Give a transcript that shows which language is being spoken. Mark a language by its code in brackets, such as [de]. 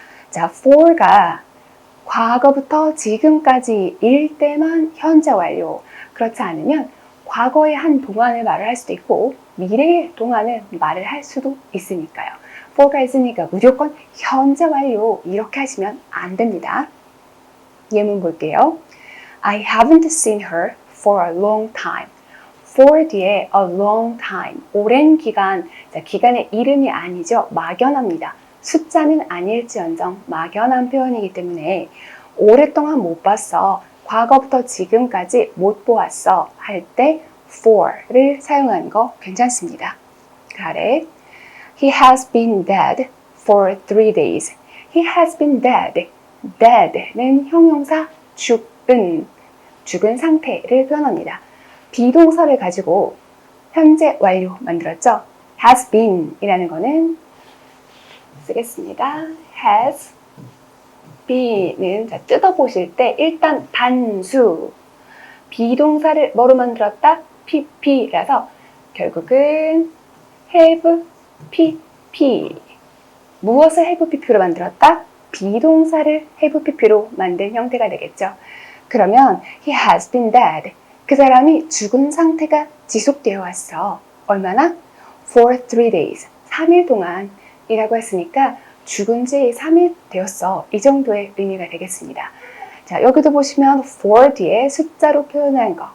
[ko] 자, for가 과거부터 지금까지일 때만 현재 완료. 그렇지 않으면 과거의 한 동안을 말을 할 수도 있고 미래의 동안을 말을 할 수도 있으니까요. for가 있으니까 무조건 현재 완료 이렇게 하시면 안 됩니다. 예문 볼게요. [en] I haven't seen her for a long time. [ko] for 뒤에 [en] a long time, [ko] 오랜 기간, 자, 기간의 이름이 아니죠. 막연합니다. 숫자는 아닐지언정 막연한 표현이기 때문에 오랫동안 못 봤어. 과거부터 지금까지 못 보았어. 할 때 for를 사용하는 거 괜찮습니다. 그 아래 [en] He has been dead for 3 days. He has been dead. [ko] dead는 형용사 죽은 상태를 표현합니다. 비동사를 가지고 현재 완료 만들었죠. [en] has been [ko] 이라는 거는 쓰겠습니다. [en] has been [ko] 은 뜯어보실 때 일단 단수 비동사를 뭐로 만들었다? pp라서 결국은 have pp 무엇을 have pp로 만들었다? 비동사를 have pp로 만든 형태가 되겠죠. 그러면 [en] he has been dead. [ko] 그 사람이 죽은 상태가 지속되어 왔어. 얼마나? [en] For 3 days. [ko] 3일 동안 이라고 했으니까 죽은 지 3일 되었어. 이 정도의 의미가 되겠습니다. 자, 여기도 보시면 for 뒤에 숫자로 표현한 거.